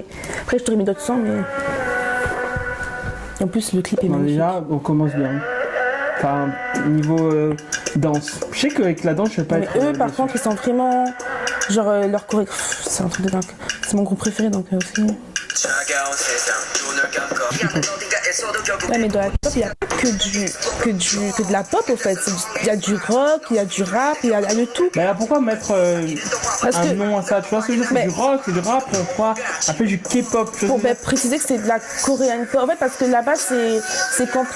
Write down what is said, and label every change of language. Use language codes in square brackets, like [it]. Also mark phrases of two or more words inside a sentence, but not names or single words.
[fr] Après, je t'aurais mis d'autres sons, mais. Et en plus, le clip est Bon, magnifique. déjà, on commence bien. Enfin, niveau danse. Je sais qu'avec la danse, je vais pas Mais être. eux, par déçu. contre, ils sont vraiment. Genre, leur chorégraphie, c'est un truc de dingue. C'est mon groupe préféré, donc aussi. [ko] 차가운 세상 눈을 감고 미안한 어딘가에서도 결국 [fr] Ouais, mais dans la pop, il n'y a pas que de la pop, en fait. Il y a du rock, il y a du rap, il y a de tout. Bah alors pourquoi mettre Parce un que- nom à ça? Tu vois ce que je veux dire? Mais- C'est du rock, c'est du rap, pourquoi appeler du K-pop? tu vois Pour ce que je veux dire? préciser que c'est de la coréenne pop. En fait, parce que là-bas, c'est compliqué.